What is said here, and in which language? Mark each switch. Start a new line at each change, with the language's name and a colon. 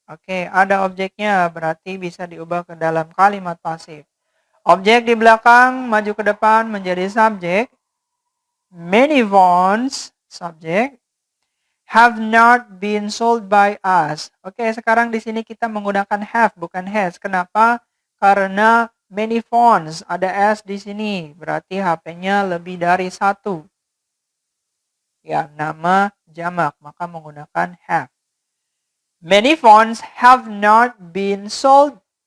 Indonesian: Oke, ada objeknya, berarti bisa diubah ke dalam kalimat pasif. Objek di belakang, maju ke depan menjadi subjek.
English: Many phones, subjek, have not been sold by us.
Indonesian: Oke, sekarang di sini kita menggunakan have, bukan has. Kenapa? Karena many phones, ada s di sini. Berarti HP-nya lebih dari satu. Ya, nama jamak, maka menggunakan have.
English: Many phones have not been sold.